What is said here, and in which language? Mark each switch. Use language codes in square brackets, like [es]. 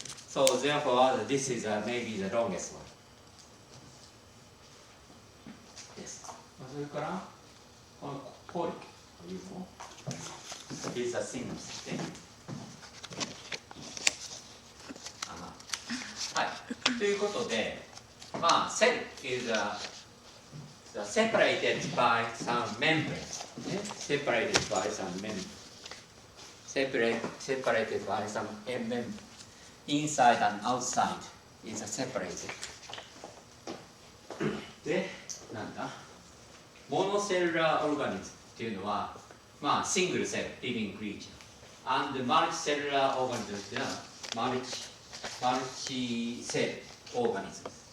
[en] So therefore, this is maybe the longest one. Yes. [ja] それからこのコイというの [en] is a single system. [ja] はい。ということで、まあ [en] cell is separated by some membrane. Separated by some membrane. Separated by some membrane. Inside and outside is separated. [ja] で、なんだ [en] Mono-cellular organism [ja] っていうのは、まあ、シングルセル、 [en] living creature. And multi-cellular organism [ja] っていうのは、 [en] multi-cell organism.